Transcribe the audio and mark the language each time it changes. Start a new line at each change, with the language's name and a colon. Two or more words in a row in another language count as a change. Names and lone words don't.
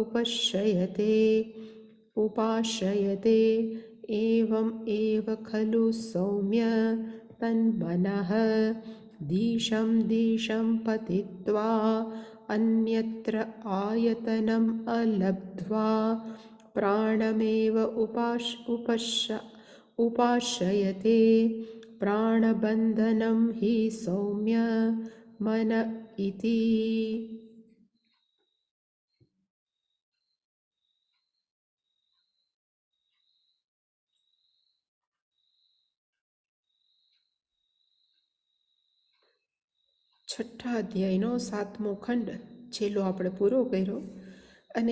Sanskrit: उपाश्रयते एवम् एव खलु सौम्य तन्मनः दिशं दिशं पतित्वा अन्यत्र आयतनम् अलब्ध्वा प्राणमेव उपाश्रयते प्राणबन्धनं हि सौम्य मन इति।
Gujarati: છઠ્ઠા અધ્યાયનો સાતમો ખંડ છેલ્લો આપણે પૂરો કર્યો અને